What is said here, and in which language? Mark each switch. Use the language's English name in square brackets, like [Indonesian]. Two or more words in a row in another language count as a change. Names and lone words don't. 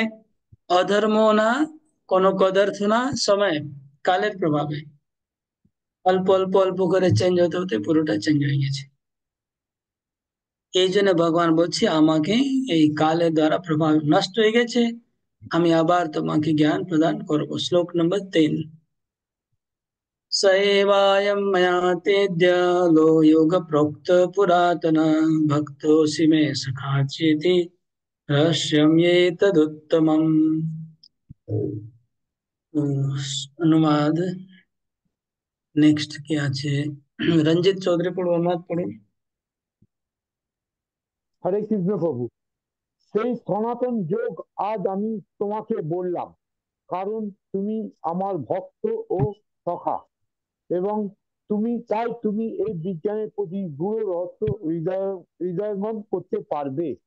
[Bangla] তাহলে এখানে অধর্ম না, কোনো পদার্থ না সময়, কালের প্রভাবে অল্প অল্প অল্প করে চেঞ্জ হতে হতে পুরোটা চেঞ্জ হয়ে গেছে। এই জন্য ভগবান বলছে আমাকে এই কালের দ্বারা প্রভাব নষ্ট হয়ে গেছে, আমি আবার তোমাকে জ্ঞান প্রদান করবো। শ্লোক নম্বর 3। [Sanskrit] सैवायं मया तेद्य लो योग प्रोक्त पुरातन भक्तोऽसि मे सखा चेति रहस्यम ये तदुत्तमम्। [Bangla] অনুবাদ নেক্সট কী আছে? রঞ্জিত চৌধুরী পড়ুন, অনুবাদ পড়ুন। হরে কৃষ্ণ প্রভু, সেই সনাতন যোগ আজ আমি তোমাকে বললাম, কারণ তুমি আমার ভক্ত ও সখা, এবং তুমি এই বিজ্ঞানের প্রতি গূঢ় রহস্য হৃদয়ঙ্গম করতে পারবে।